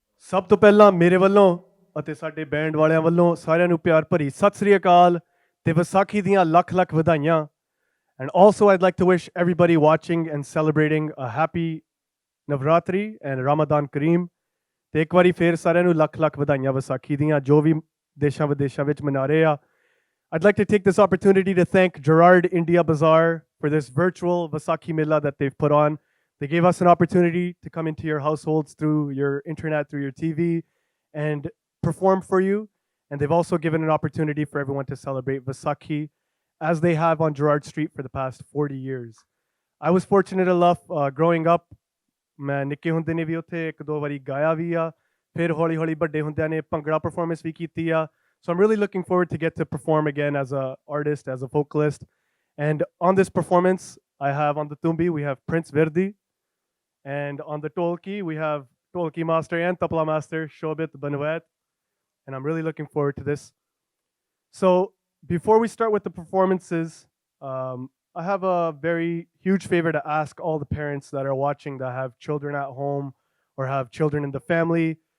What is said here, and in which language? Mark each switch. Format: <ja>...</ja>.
<pa>ਸਭ ਤੋਂ ਪਹਿਲਾਂ ਮੇਰੇ ਵੱਲੋਂ ਅਤੇ ਸਾਡੇ ਬੈਂਡ ਵਾਲਿਆਂ ਵੱਲੋਂ ਸਾਰਿਆਂ ਨੂੰ ਪਿਆਰ ਭਰੀ ਸਤਿ ਸ੍ਰੀ ਅਕਾਲ ਤੇ ਵਿਸਾਖੀ ਦੀਆਂ ਲੱਖ ਲੱਖ ਵਧਾਈਆਂ</pa> <en>And also, I'd like to wish everybody watching and celebrating a happy Navratri and Ramadan Kareem.</en> <pa>ਤੇ ਇੱਕ ਵਾਰੀ ਫੇਰ ਸਾਰਿਆਂ ਨੂੰ ਲੱਖ ਲੱਖ ਵਧਾਈਆਂ ਵਿਸਾਖੀ ਦੀਆਂ ਜੋ ਵੀ ਦੇਸ਼ਾਂ ਵਿਦੇਸ਼ਾਂ ਵਿੱਚ ਮਨਾ ਰਹੇ ਆ</pa> <en>I'd like to take this opportunity to thank Gerard India Bazaar for this virtual Vaisakhi Mela that they've put on. They gave us an opportunity to come into your households through your internet, through your TV, and perform for you. And they've also given an opportunity for everyone to celebrate Vaisakhi as they have on Gerard Street for the past 40 years. I was fortunate enough growing up,</en> <pa>ਮੈਂ ਨਿੱਕੇ ਹੁੰਦੇ ਨੇ ਵੀ ਉੱਥੇ ਇੱਕ ਦੋ ਵਾਰੀ ਗਾਇਆ ਵੀ ਆ ਫਿਰ ਹੌਲੀ ਹੌਲੀ ਵੱਡੇ ਹੁੰਦਿਆਂ ਨੇ ਭੰਗੜਾ ਪਰਫਾਰਮੈਂਸ ਵੀ ਕੀਤੀ ਆ</pa> <en>So I'm really looking forward to get to perform again as an artist, as a vocalist. And on this performance, I have on the tumbi, we have Prince Verdi. And on the tolki, we have tolki master and tabla master, Shobit Banwet. And I'm really looking forward to this. So before we start with the performances, I have a very huge favor to ask all the parents that are watching that have children at home or have children in the family.</en>